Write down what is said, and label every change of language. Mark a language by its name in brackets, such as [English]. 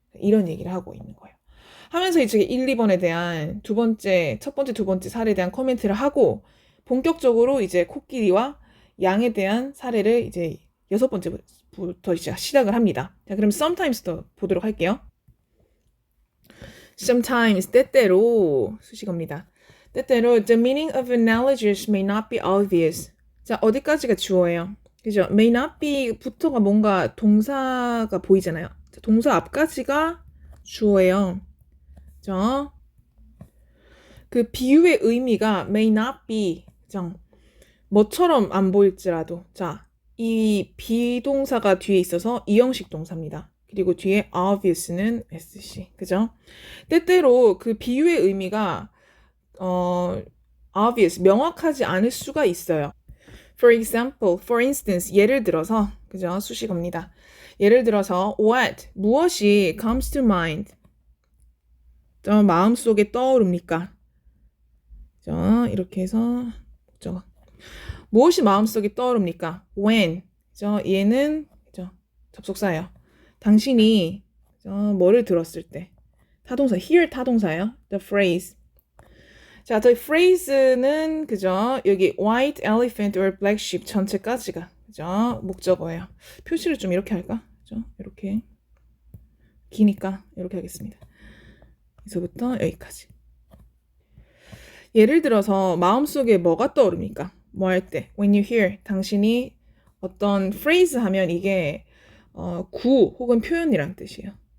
[Korean] 이런 얘기를 하고 있는 거예요. 하면서 이제 1, 2번에 대한 첫 번째, 두 번째 사례에 대한 코멘트를 하고 본격적으로 이제 코끼리와 양에 대한 사례를 이제 6번째부터 시작을 합니다. 자, 그럼 sometimes부터 보도록 할게요. sometimes, 때때로 수식어입니다. 때때로 [English] the meaning of analogies may not be obvious. [Korean] 자, 어디까지가 주어예요? 그죠? [English] may not be [Korean] 부터가 뭔가 동사가 보이잖아요. 자, 동사 앞까지가 주어예요. 그죠? 그 비유의 의미가 [English] may not be. [Korean] 그죠? 뭐처럼 안 보일지라도. 자, 이 비동사가 뒤에 있어서 이형식 동사입니다. 그리고 뒤에 obvious는 SC. 그죠? 때때로 그 비유의 의미가 obvious, 명확하지 않을 수가 있어요. [English] For example, for instance, [Korean] 예를 들어서, 그죠? 수식어입니다. 예를 들어서 what, 무엇이 [English] comes to mind, [Korean] 마음속에 떠오릅니까? 그죠? 이렇게 해서 그죠? 무엇이 마음속에 떠오릅니까? when, 그죠? 얘는 그죠? 접속사예요. 당신이 그죠? 뭐를 들었을 때 타동사, hear 타동사예요. [English] The phrase. [Korean] 자, the phrase는 그죠? 여기 [English] white elephant or black sheep [Korean] 전체까지가 그죠? 목적어예요. 표시를 좀 이렇게 할까? 그죠? 이렇게 기니까 이렇게 하겠습니다. 여기서부터 여기까지. 예를 들어서 마음속에 뭐가 떠오릅니까? 뭐 할 때? [English] When you hear, [Korean] 당신이 어떤 phrase 하면 이게 구 혹은 표현이란 뜻이에요.